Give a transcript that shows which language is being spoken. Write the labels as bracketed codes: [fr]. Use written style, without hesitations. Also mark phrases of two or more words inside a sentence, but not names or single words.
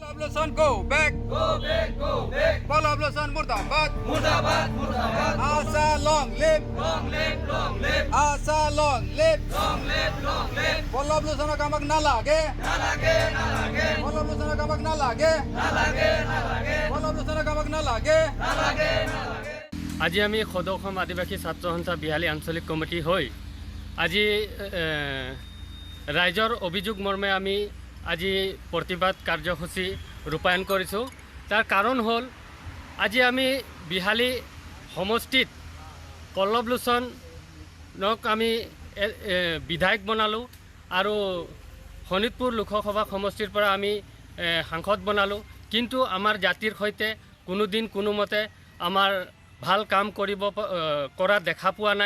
[en] Pallab Losan, go back. Go back, go back. [as] Pallab Losan, Murdabad. মুৰ্দাবাদ, মুৰ্দাবাদ. [en] Asa long live. Long live, long live. Asa long live. Long live, long live. [as] Pallab Losan কামক না লাগে. না লাগে, না লাগে. Pallab Losan কামক না লাগে. না লাগে, না লাগে. Pallab Losan কামক না লাগে. না লাগে, না লাগে. আজি আমি সদৌ অসম আদিবাসী ছাত্ৰ সন্থা বিহালী আঞ্চলিক কমিটি হৈ আজি ৰাইজৰ অভিযোগ মৰ্মে আমি আজি প্ৰতিবাদ কাৰ্যসূচী ৰূপায়ণ কৰিছোঁ। তাৰ কাৰণ হ'ল আজি আমি বিহালী সমষ্টিত পল্লৱ লোচনক আমি বিধায়ক বনালোঁ আৰু শোণিতপুৰ লোকসভা সমষ্টিৰ পৰা আমি সাংসদ বনালোঁ, কিন্তু আমাৰ জাতিৰ সৈতে কোনোদিন কোনোমতে আমাৰ ভাল কাম কৰা দেখা পোৱা নাই।